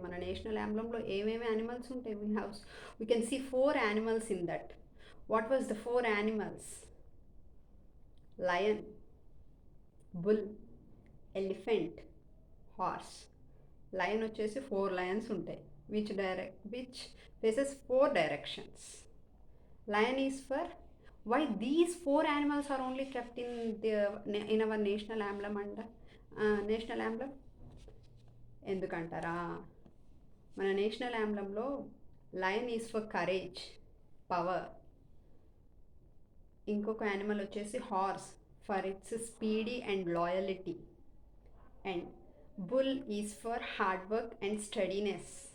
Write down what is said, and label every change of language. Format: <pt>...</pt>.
<te>మన నేషనల్ యాంబ్లంలో ఏమేమి యానిమల్స్ ఉంటాయి?</te> <en>We can see 4 animals in that. What was the 4 animals? Lion, bull, elephant, horse. Lion</en> <te>వచ్చేసి</te> <en>4 lions ఉంటాయి, which faces 4 directions. Lion is for why these 4 animals are only kept in our national emblem and national emblem</en> <te>ఎందుకంటారా? మన national ఎంబ్లంలో</te> <en>Lion is for courage, power.</en> <te>ఇంకొక animal వచ్చేసి</te> <en>Horse, for its speedy and loyalty. And bull is for hard work and steadiness.</en>